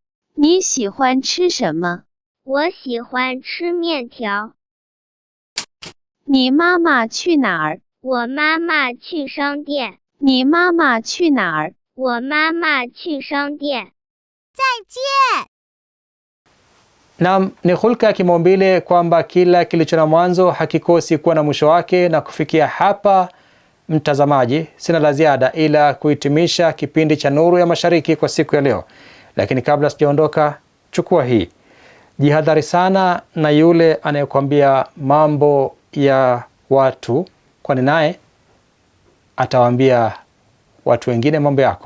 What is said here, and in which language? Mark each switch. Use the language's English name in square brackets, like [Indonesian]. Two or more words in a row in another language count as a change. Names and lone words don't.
[Chinese] 你喜欢吃什么？我喜欢吃面条。你妈妈去哪儿？我妈妈去商店。你妈妈去哪儿？我妈妈去商店。再见。 [Swahili] Naam, ni hulka ya kimaumbile kwamba kila kilicho na mwanzo hakikosi kuwa na mwisho wake. Na kufikia hapa, mtazamaji, sina la ziada ila kuhitimisha kipindi cha Nuru ya Mashariki kwa siku ya leo. Lakini kabla sijaondoka, chukua hii. Jihadhari sana na yule anayekwambia mambo ya watu, kwani naye atawaambia watu wengine mambo yako.